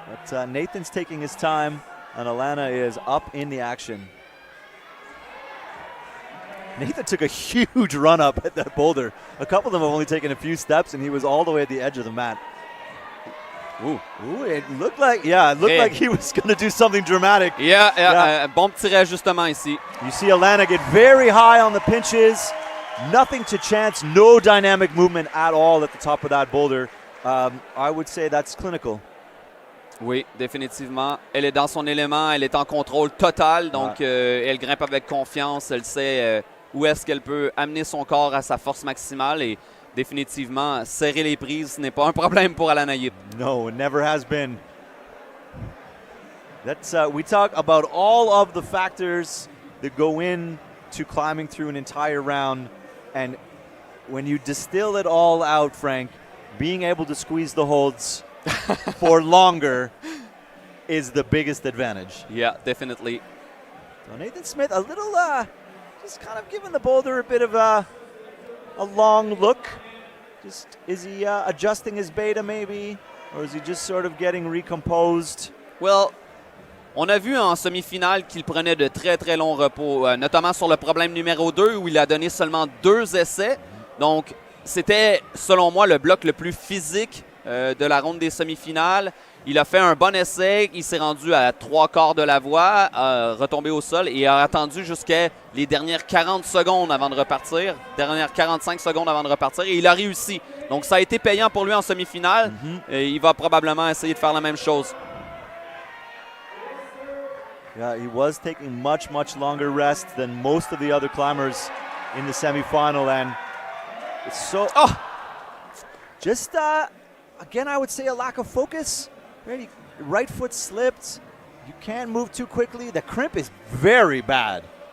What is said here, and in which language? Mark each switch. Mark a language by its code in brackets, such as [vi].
[en] But Nathan's taking his time, and Alannah is up in the action. Nathan took a huge run up at that boulder. A couple of them have only taken a few steps, and he was all the way at the edge of the mat. Ooh, it looked like, like he was going to do something dramatic. [fr] Bon petit réajustement ici. [en] You see Alannah get very high on the pinches. Nothing to chance, no dynamic movement at all at the top of that boulder. I would say that's clinical. [fr] Oui, définitivement. Elle est dans son élément, elle est en contrôle total, donc elle grimpe avec confiance, elle sait où est-ce qu'elle peut amener son corps à sa force maximale et définitivement, serrer les prises, ce n'est pas un problème pour Alannah. [en] No, it never has been. We talk about all of the factors that go into climbing through an entire round, and when you distill it all out, Frank, being able to squeeze the holds for longer is the biggest advantage. Yeah, definitely. So Nathan Smith, a little, just kind of giving the boulder a bit of a long look. Is he adjusting his beta maybe, or is he just sort of getting recomposed? [fr] Well, on a vu en semi-finale qu'il prenait de très très longs repos, notamment sur le problème numéro 2 où il a donné seulement 2 essais. Donc, c'était, selon moi, le bloc le plus physique de la ronde des semi-finales. Il a fait un bon essai. Il s'est rendu à 3/4 de la voie, retombé au sol et a attendu jusqu'à les dernières 40 secondes avant de repartir, dernières 45 secondes avant de repartir, et il a réussi. Donc, ça a été payant pour lui en semi-finale. Et il va probablement essayer de faire la même chose. [en] Yeah, he was taking much longer rest than most of the other climbers in the semifinal, and it's so just again, I would say a lack of focus. Right foot slipped. You can't move too quickly. The crimp is very bad.